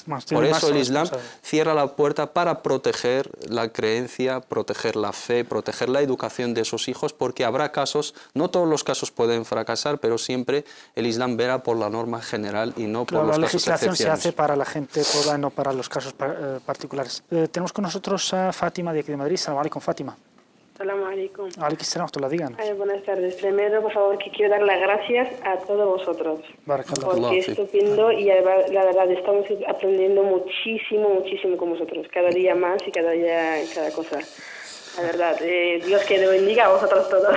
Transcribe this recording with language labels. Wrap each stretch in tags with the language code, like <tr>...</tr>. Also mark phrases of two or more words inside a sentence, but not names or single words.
<es>Por eso el Islam cierra la puerta para proteger la creencia, proteger la fe, proteger la educación de esos hijos, porque habrá casos, no todos los casos pueden fracasar, pero siempre el Islam verá por la norma general y no por los casos excepcionales. La legislación se hace para la gente toda, no para los casos particulares. Tenemos con nosotros a Fátima de aquí de Madrid.</es> <ar>سلام عليكم, Fátima. سلام عليكم. عليكم سلام,</ar> <es>tú la digan. Buenas tardes. Primero, por favor, que quiero dar las gracias a todos vosotros. Porque es estupendo y la verdad estamos aprendiendo muchísimo con vosotros. Cada día más y cada día cada cosa. La verdad, Dios que le bendiga a vosotros todos.</es>